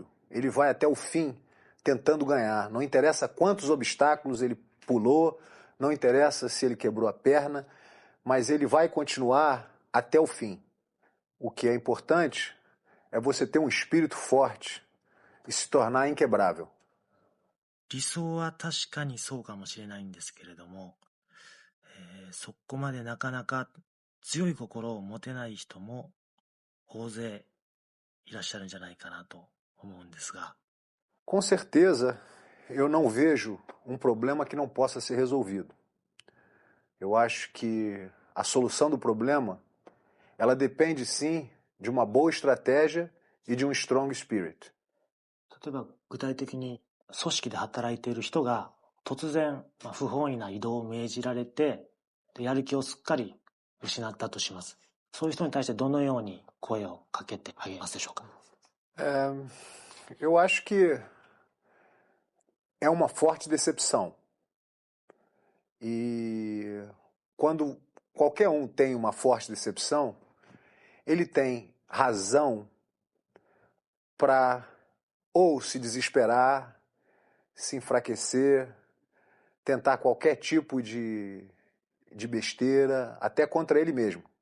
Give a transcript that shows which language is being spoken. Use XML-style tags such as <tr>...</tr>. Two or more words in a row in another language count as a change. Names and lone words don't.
<pt>Ele vai até o fim tentando ganhar. Não interessa quantos obstáculos ele pulou, não interessa se ele quebrou a perna, mas ele vai continuar até o fim. O que é importante é você ter um espírito forte e se tornar inquebrável.</pt> <ja>理想は確かにそうかもしれないんですけれども、そこまでなかなか強い心を持てない人も大勢いらっしゃるんじゃないかなと思うんですが。</ja> <pt>Com certeza, eu não vejo um problema que não possa ser resolvido. Eu acho que a solução do problema, ela depende sim de uma boa estratégia e de um</pt> <en>strong spirit.</en> <ja>例えば具体的に組織で働いている人が突然不本意な移動を命じられてやる気をすっかり失ったとします。そういう人に対してどのように声をかけてあげますでしょうか。</ja> <pt>Eu acho que é uma forte decepção. E quando qualquer um tem uma forte decepção, ele tem razão para ou se desesperar, se enfraquecer, tentar qualquer tipo de besteira, até contra ele mesmo.</pt>